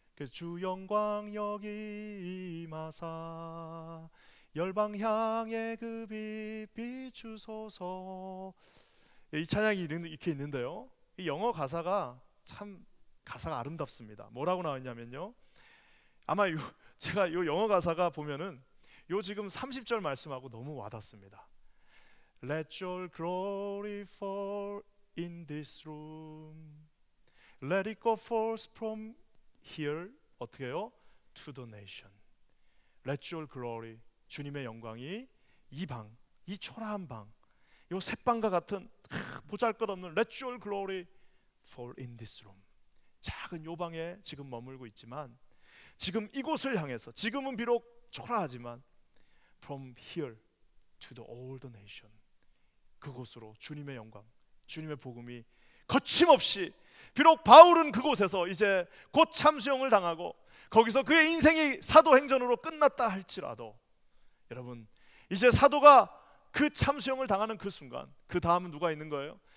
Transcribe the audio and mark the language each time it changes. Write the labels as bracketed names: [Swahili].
[Korean] 주 영광 여기 임하사 열방 향해 그 빛 비추소서. 이 찬양이 이렇게 있는데요, 이 영어 가사가 참 가사가 아름답습니다. 뭐라고 나왔냐면요, 아마 제가 이 영어 가사가 보면은 요 지금 30절 말씀하고 너무 와닿습니다. [English] Let your glory fall in this room. Let it go forth from here. [Korean] 어떻게 해요? [English] To the nation. Let your glory, [Korean] 주님의 영광이 이 방, 이 초라한 방, 요 셋방과 같은 보잘것없는 [English] Let your glory fall in this room. [Korean] 작은 요 방에 지금 머물고 있지만 지금 이곳을 향해서, 지금은 비록 초라하지만 [English] From here to the all the nation, [Korean] 그곳으로 주님의 영광, 주님의 복음이 거침없이, 비록 바울은 그곳에서 이제 곧 참수형을 당하고 거기서 그의 인생이 사도행전으로 끝났다 할지라도 여러분, 이제 사도가 그 참수형을 당하는 그 순간, 그 다음은 누가 있는 거예요?